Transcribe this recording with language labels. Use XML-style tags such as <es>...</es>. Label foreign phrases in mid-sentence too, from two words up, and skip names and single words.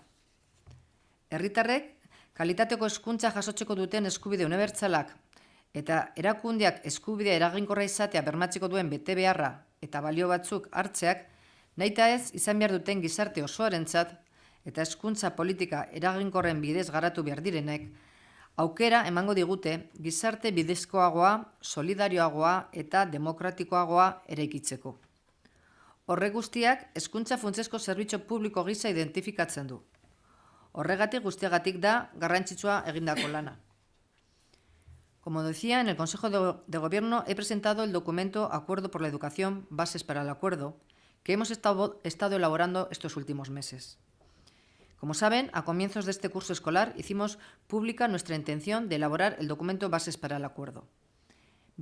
<eu>Herritarrek, kalitateko hezkuntza jasotzeko duten eskubide unibertsalak eta erakundeak eskubidea eraginkorra izatea bermatzeko duen betebeharra eta balio batzuk hartzeak, nahita ez izan behar duten gizarte osoarentzat eta hezkuntza politika eraginkorren bidez garatu behar direnek, aukera emango digute gizarte bidezkoagoa, solidarioagoa eta demokratikoagoa eraikitzeko. Horrek guztiak hezkuntza funtsezko zerbitzu publiko gisa identifikatzen du. Horregatik guztiagatik da garrantzitsua egindako lana.</eu> <es>Como decía, en el Consejo de Gobierno he presentado el documento Acuerdo por la Educación, Bases para el Acuerdo, que hemos estado elaborando estos últimos meses. Como saben, a comienzos de este curso escolar hicimos pública nuestra intención de elaborar el documento Bases para el Acuerdo.</es>